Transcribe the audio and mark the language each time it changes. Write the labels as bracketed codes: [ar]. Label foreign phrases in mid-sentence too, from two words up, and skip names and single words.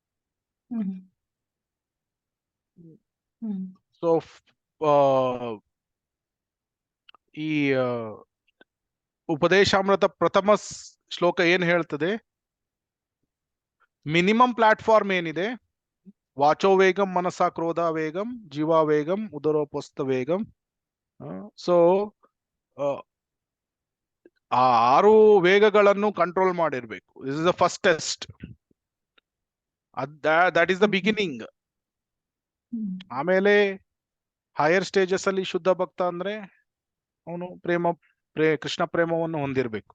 [kn] ಸೊ ಈ ಉಪದೇಶಾಮೃತ ಪ್ರಥಮ ಶ್ಲೋಕ ಏನ್ ಹೇಳ್ತದೆ, [en] minimum platform [kn] ಏನಿದೆ, [sa] ವಾಚೋ ವೇಗಂ ಮನಸಾ ಕ್ರೋಧ ವೇಗಂ ಜೀವಾ ವೇಗಂ ಉದರೋಪಸ್ಥ ವೇಗಂ. [kn] ಸೊ ಆ 6 ವೇಗಗಳನ್ನು ಕಂಟ್ರೋಲ್ ಮಾಡಿರ್ಬೇಕು. [en] This is the first test. That is the beginning. [kn] ಆಮೇಲೆ [en] higher stages [kn] ಅಲ್ಲಿ ಶುದ್ಧ ಭಕ್ತ ಅಂದ್ರೆ ಅವನು ಕೃಷ್ಣ ಪ್ರೇಮವನ್ನು ಹೊಂದಿರಬೇಕು.